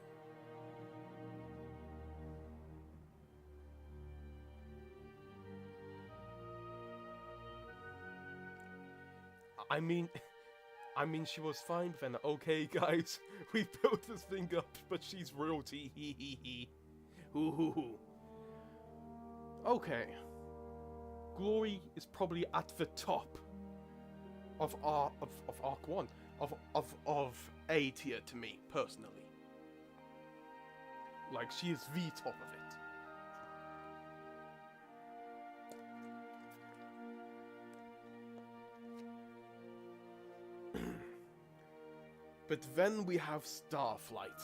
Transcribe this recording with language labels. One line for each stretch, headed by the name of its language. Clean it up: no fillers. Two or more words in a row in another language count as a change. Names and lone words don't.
English: I mean, she was fine, but then, okay, guys, we built this thing up, but she's royalty, hee hee hee. Hoo hoo hoo. Okay. Glory is probably at the top of Arc 1, of A tier to me, personally. Like, she is the top of it. But then we have Starflight.